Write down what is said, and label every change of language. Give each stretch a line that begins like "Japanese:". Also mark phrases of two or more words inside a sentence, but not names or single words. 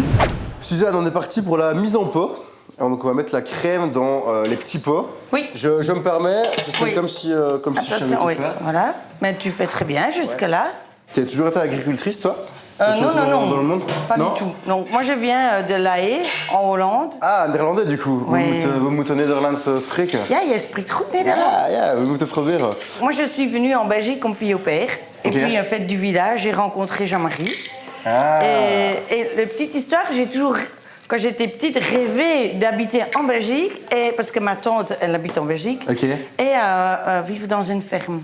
French: Suzanne, on est parti pour la mise en pot. Alors, donc on va mettre la crème dans les petits pots. Oui. Je me permets, je fais comme si je savais tout faire. Voilà. Mais tu fais très bien jusque-là. Tu as toujours été agricultrice, toi? Non. Dans le monde? Pas du tout. Donc, moi, je viens de La Haye, en Hollande. Ah, néerlandais du coup. Oui.
Dutch: We moeten Nederlands spreken. Ja, je spreekt goed Nederlands. Ja, we moeten proberen.
French: Moi, je suis venue en Belgique comme fille au père. Et puis, fête du village, j'ai rencontré Jean-Marie. Ah. Et la petite histoire, j'ai toujours, quand j'étais petite, rêvé d'habiter en Belgique. Parce que ma tante, elle habite en Belgique. Ok. Et vivre dans une ferme.